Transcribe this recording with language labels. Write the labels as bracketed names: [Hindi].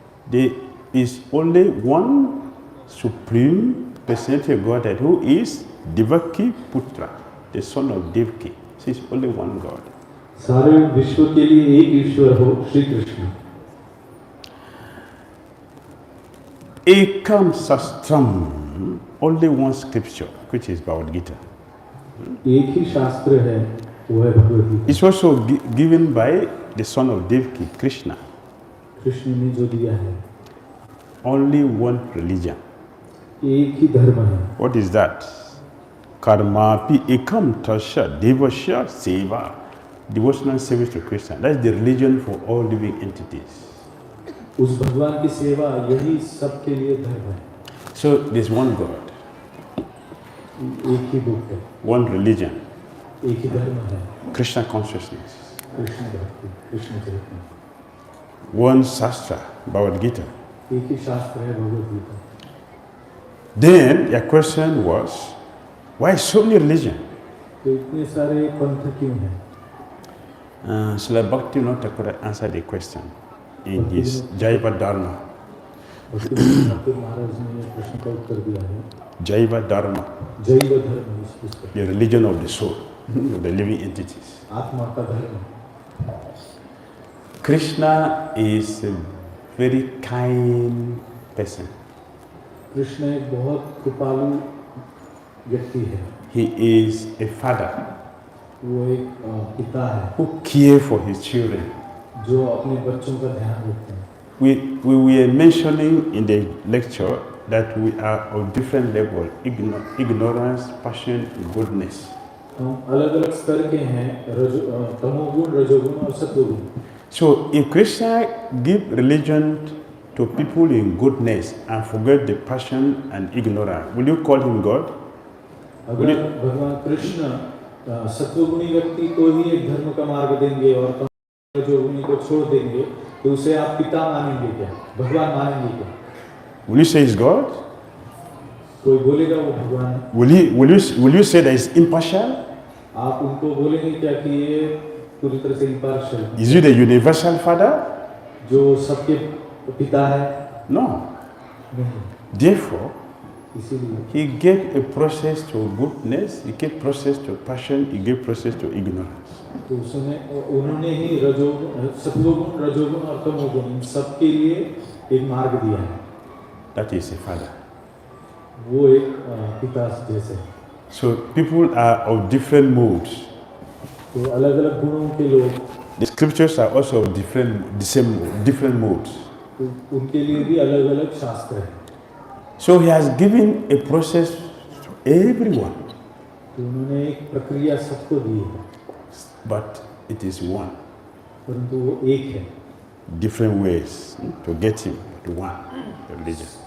[English] There is only one supreme personality of Godhead who is Devaki Putra, the son of Devaki. There is only one God. [Hindi] सारे विश्व के लिए एक ईश्वर हो Shri Krishna. [English] Ekam Sastram, only one scripture, which is Bhagavad-Gita. [Hindi] एक ही शास्त्र है, वो है Bhagavad Gita. [English] It's also given by the son of Devaki, Krishna. [Hindi] Krishna ने जो दिया है, [English] Only one religion. [Hindi] एक ही धर्म है। [English] What is that? [Sanskrit] Karmapi ekam tasya devasya seva. [English] Devotional service to Krishna. That's the religion for all living entities. [Hindi] उस भगवान की सेवा यही सबके लिए धर्म है। [English] So there's one God, [Hindi] एक ही बुक है, [English] one religion, [Hindi] एक ही धर्म है, [English] Krishna consciousness, [Hindi] कृष्ण भक्ति, कृष्ण चरित्र, [English] one Shastra, Bhagavad-Gita. [Hindi] एक ही शास्त्र है Bhagavad Gita. [English] Then your question was, why so many religions? [Hindi] तो इतने सारे पंथ क्यों हैं? [English] Srila Bhakti Thakur answered the question in his Jaiva Dharma. [Hindi] Thakur महाराज ने ये प्रश्न का उत्तर दिया है। [English] Jaiva Dharma, [Hindi] जैव धर्म, इस पुस्तक [English] the religion of the soul, of the living entities. [Hindi] आत्मा का धर्म। [English] Krishna is a very kind person. [Hindi] Krishna एक बहुत कृपालु व्यक्ति है। [English] He is a father [Hindi] वो एक पिता है [English] who cares for his children. [Hindi] जो अपने बच्चों का ध्यान रखते हैं। [English] We were mentioning in the lecture that we are of different level, ignorance, passion, goodness. [Hindi] हम अलग अलग स्तर के हैं, तमोगुण, रजोगुण और सत्वगुण। [English] So if Krishna give religion to people in goodness and forget the passion and ignorance, will you call him God? [Hindi] अगर भगवान कृष्ण सत्वगुणी व्यक्ति को ही एक धर्म का मार्ग देंगे और रजोगुणी को छोड़ देंगे, तो उसे आप पिता मानेंगे क्या, भगवान मानेंगे क्या? [English] Will you say he's God? [Hindi] कोई बोलेगा वो भगवान है। [English] Will you say that he's impartial? [Hindi] आप उनको बोलेंगे क्या कि ये पूरी तरह से impartial है? [English] Is he the universal father? [Hindi] जो सबके पिता है? [English] No. [Hindi] नहीं। [English] Therefore, [Hindi] इसीलिए [English] he gave a process to goodness, he gave process to passion, he gave process to ignorance. [Hindi] तो उन्होंने ही सत्वगुण, रजोगुण और तमोगुण इन सबके लिए एक मार्ग दिया है। [English] That is a father. [Hindi] वो एक पिता जैसे है। [English] So people are of different moods. [Hindi] तो अलग अलग गुणों के लोग, [English] The scriptures are also of different moods. [Hindi] तो उनके लिए भी अलग अलग शास्त्र है। [English] So he has given a process to everyone, [Hindi] तो उन्होंने एक प्रक्रिया सबको दी है, [English] but it is one. [Hindi] परंतु वो एक है। [English] Different ways to get him to one religion.